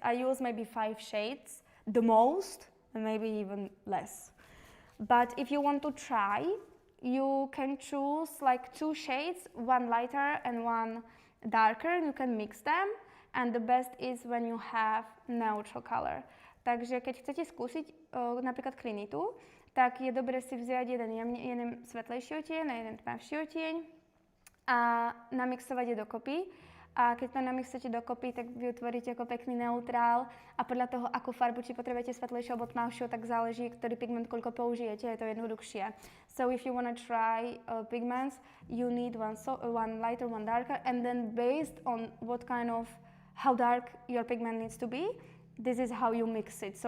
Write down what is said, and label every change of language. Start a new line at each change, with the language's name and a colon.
English: I use maybe 5 shades, the most, and maybe even less. But if you want to try, you can choose like 2 shades, one lighter and one darker, and you can mix them. And the best is when you have neutral color.
Slovak: Takže keď chcete skúsiť napríklad Clinitu, tak je dobre si vziať jeden svetlejší odtieň a jeden tmavší odtieň a namixovať je dokopy. A keď to namixujete dokopy, tak vytvoríte ako pekný neutrál a podľa toho, akú farbu, či potrebujete svetlejšiu alebo tmavšiu, tak záleží, ktorý pigment koľko použijete, je to jednoduchšie.
English: So if you want to try pigments, you need one lighter, one darker, and then based on what kind of, how dark your pigment needs to be, this is how you mix it.